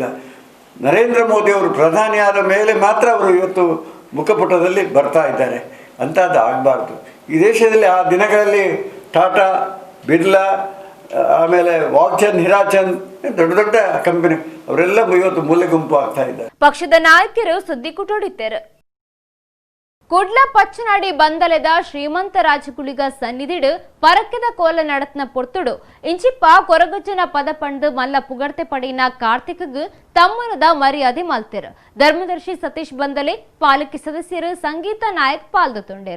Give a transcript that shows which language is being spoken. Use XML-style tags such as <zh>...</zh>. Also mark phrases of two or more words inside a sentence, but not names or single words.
<kn>ನರೇಂದ್ರ ಮೋದಿಯವರು ಪ್ರಧಾನಿ ಆದ ಮೇಲೆ ಮಾತ್ರ ಅವರು ಇವತ್ತು ಮುಖಪುಟದಲ್ಲಿ ಬರ್ತಾ ಇದ್ದಾರೆ. ಅಂಥದ್ದು ಆಗಬಾರ್ದು. ಈ ದೇಶದಲ್ಲಿ ಆ ದಿನಗಳಲ್ಲಿ ಟಾಟಾ, ಬಿರ್ಲಾ, ಆಮೇಲೆ ವಾಕ್ಚಂದ್, ಹಿರಾಚಂದ್, ದೊಡ್ಡ ದೊಡ್ಡ ಕಂಪನಿ ಅವರೆಲ್ಲ ಇವತ್ತು ಮೂಲೆ ಗುಂಪು ಆಗ್ತಾ ಇದ್ದಾರೆ. ಪಕ್ಷದ ನಾಯಕರು ಸುದ್ದಿ ಕುಟೋಡಿದ್ದಾರೆ.</kn> <tcy>ಕುಡ್ಲ ಪಚ್ಚನಾಡಿ ಬಂದಲೆದ ಶ್ರೀಮಂತ ರಾಜಗುಳಿಗ ಸನ್ನಿಧಿಡು ಪರಕ್ಕೆದ ಕೋಲ ನಡತ್ನ ಪೊರ್ತುಡು ಇಂಚಿಪ್ಪ ಕೊರಗಜ್ಜನ ಪದ ಪಂಡು ಮಲ್ಲ ಪುಗಡ್ತೆ ಪಡಿನ ಕಾರ್ತಿಕ್ಗೆ ತಮ್ಮನದ ಮರ್ಯಾದೆ ಮಲ್ತೆರು. ಧರ್ಮದರ್ಶಿ ಸತೀಶ್ ಬಂದಲೆ ಪಾಲಿಕೆ ಸದಸ್ಯರು ಸಂಗೀತ ನಾಯಕ್ ಪಾಲ್ದೊಂಡರು.</tcy>